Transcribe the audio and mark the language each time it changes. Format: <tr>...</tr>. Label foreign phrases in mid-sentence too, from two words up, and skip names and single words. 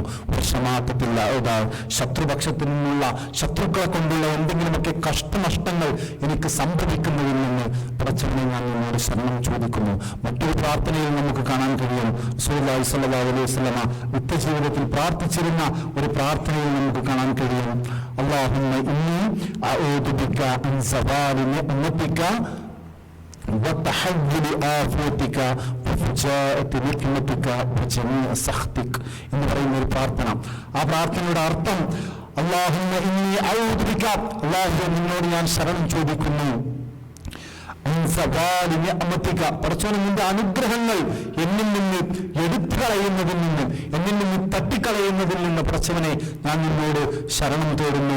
<ml>ക്ഷമാക്കത്തില്ല ശത്രുപക്ഷത്തിൽ നിന്നുള്ള ശത്രുക്കളെ കൊണ്ടുള്ള എന്തെങ്കിലുമൊക്കെ കഷ്ടനഷ്ടങ്ങൾ എനിക്ക് സംഭവിക്കുന്നതിൽ നിന്ന് പടച്ചവനെ ഞാൻ നിന്നോട് ശരണം ചോദിക്കുന്നു. മറ്റൊരു പ്രാർത്ഥനയിൽ നമുക്ക് കാണാൻ കഴിയും, റസൂലുള്ളാഹി</ml> <ar>صلى الله عليه وسلم</ar> <ml>നിത്യജീവിതത്തിൽ പ്രാർത്ഥിച്ചിരുന്ന ഒരു പ്രാർത്ഥനയിൽ നമുക്ക് കാണാൻ കഴിയും,</ml> <ar>اللهم إني أعوذ بك من زوال نعمتك وتحول آفاتك وفجاءة نقمتك وجميع سخطك</ar> <ml>എന്ന് പറയുന്ന ഒരു പ്രാർത്ഥന. ആ പ്രാർത്ഥനയുടെ അർത്ഥം</ml> <ar>اللهم إني أعوذ بك,</ar> <ml>അല്ലാഹുവേ നിന്നോട് ഞാൻ ശരണം ചോദിക്കുന്നു, പടച്ചോനെ നിന്റെ അനുഗ്രഹങ്ങൾ എന്നിൽ നിന്ന് എടുത്തു കളയുന്നതിൽ നിന്ന്, എന്നിൽ നിന്ന് തട്ടിക്കളയുന്നതിൽ നിന്ന് പടച്ചവനെ ഞാൻ നിന്നോട് ശരണം തേടുന്നു.</ml>